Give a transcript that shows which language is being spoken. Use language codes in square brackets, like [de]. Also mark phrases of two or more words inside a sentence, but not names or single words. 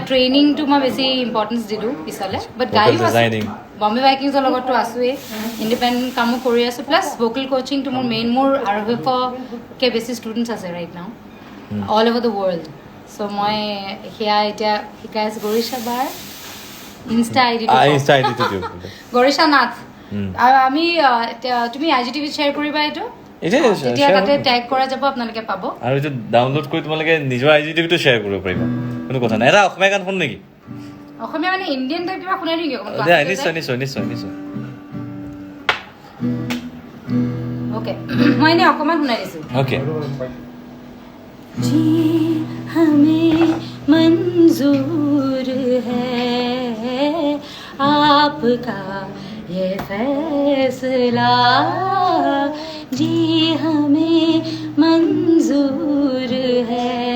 [as] ট্ৰেইনিংটো মই বেছি ইম্পৰ্টেঞ্চ দিলোঁ পিছলৈ বাট গায়ো আছোঁ বম্বে ভাইকিংছৰ লগততো আছোঁৱেই ইণ্ডিপেণ্ডেণ্ট কামো কৰি আছোঁ [en] plus vocal coachingটো [as] মোৰ মেইন মোৰ 250কৈ বেছি ষ্টুডেণ্টছ আছে [en] right now all over the world [as] চ' মই সেয়া এতিয়া শিকাই আছোঁ গৰিচা বাৰ ইনষ্টা আইডিটো গৰিচা নাথ আৰু আমি তুমি IGTVত শ্বেয়াৰ কৰিবা এইটো তেতিয়া তাতে টেগ কৰা যাব আপোনালোকে পাব আৰু এইটো ডাউনলোড কৰি তোমালোকে নিজৰ IGTVটো শ্বেয়াৰ কৰিব পাৰিবা কোনো কথা নাই এটা অসমীয়া গান শুন নেকি অসমীয়া মানে [en] Indian type [as] কিবা শুনাই নেকি নিশ্চয় নিশ্চয় নিশ্চয় নিশ্চয় অ'কে মই এনেই অকণমান শুনাই দিছোঁ অ'কে [hi] जी हमें मंजूर है आपका ये फैसला जी हमें मंजूर है